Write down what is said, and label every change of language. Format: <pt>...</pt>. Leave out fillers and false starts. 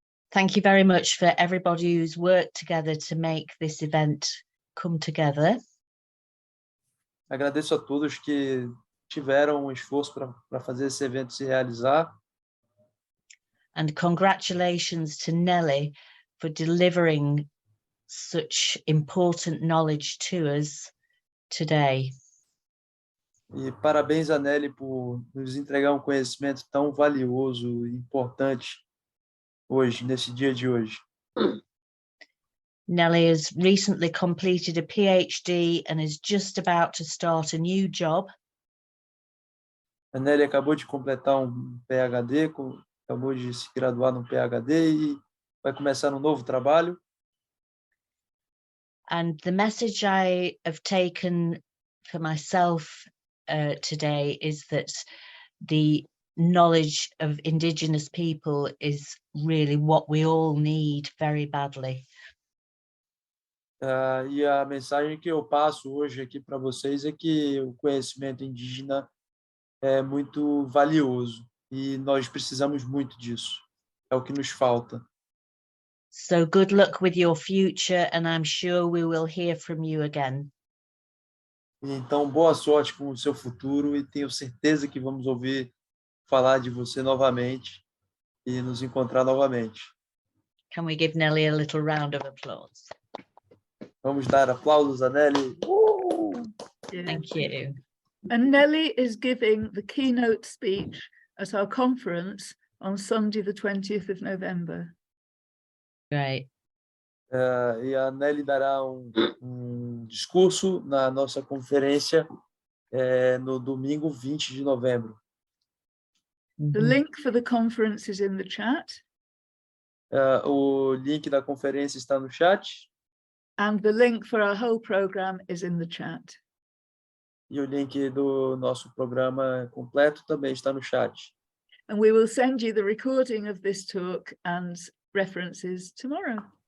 <en>Thank you very much for everybody who's worked together to make this event come together.</en> <pt>Agradeço a todos que tiveram um esforço para fazer esse evento se realizar.</pt> <en>And congratulations to Nelly for delivering such important knowledge to us today.</en> <pt>E parabéns a Nelly por nos entregar um conhecimento tão valioso e importante hoje, nesse dia de hoje.</pt> <en>Nelly has recently completed a PhD and is just about to start a new job.</en> <pt>A Nelly acabou de completar um PhD, acabou de se graduar no PhD e vai começar um novo trabalho.</pt> <en>And the message I have taken for myself today is that the knowledge of Indigenous people is really what we all need very badly.</en> <pt>E a mensagem que eu passo hoje aqui para vocês é que o conhecimento indígena é muito valioso e nós precisamos muito disso. É o que nos falta.</pt> <en>So good luck with your future, and I'm sure we will hear from you again.</en> <pt>Então, boa sorte com o seu futuro e tenho certeza que vamos ouvir falar de você novamente e nos encontrar novamente.</pt> <en>Can we give Nelly a little round of applause?</en> <pt>Vamos dar aplausos a Nelly. Yeah.</pt> <en>Thank you. And Nelly is giving the keynote speech at our conference on Sunday, the 20th of November. Great.</en> <pt>E a Nelly dará um discurso na nossa conferência no domingo 20 de novembro.</pt> <en>The link for the conference is in the chat.</en> <pt>O link da conferência está no chat.</pt> <en>And the link for our whole program is in the chat.</en> <pt>E o link do nosso programa completo também está no chat.</pt> <en>And we will send you the recording of this talk and references tomorrow.</en>